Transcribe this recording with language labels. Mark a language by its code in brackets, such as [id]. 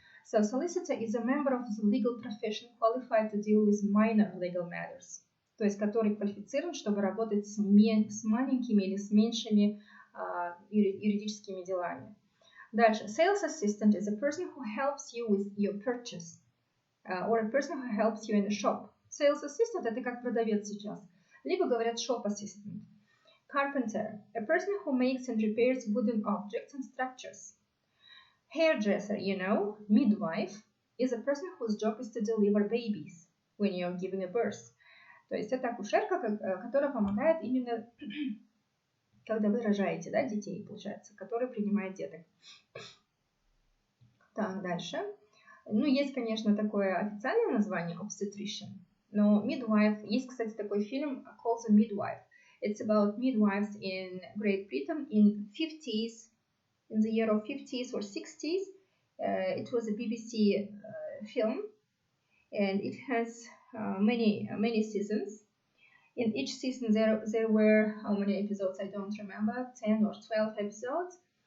[en] So solicitor is a member of the legal profession qualified to deal with minor legal matters, [ru] то есть который квалифицирован, чтобы работать с маленькими или с меньшими юридическими делами. Дальше. [en] Sales assistant is a person who helps you with your purchase, or a person who helps you in a shop. [ru] Sales assistant — это как продавец сейчас. Либо говорят [en] shop assistant. Carpenter, a person who makes and repairs wooden objects and structures. Hairdresser, you know, midwife, is a person whose job is to deliver babies when you're giving a birth. [ru] То есть это акушерка, которая помогает именно, когда вы рожаете, да, детей, получается, которая принимает деток. Так, дальше. Ну, есть, конечно, такое официальное название obstetrician, но midwife, есть, кстати, такой фильм [en] called The Midwife. It's about midwives in Great Britain in 50s, in the year of 50s or 60s. It was a BBC film, and it has many seasons. In each season there were, how many episodes I don't remember, 10 or 12 episodes.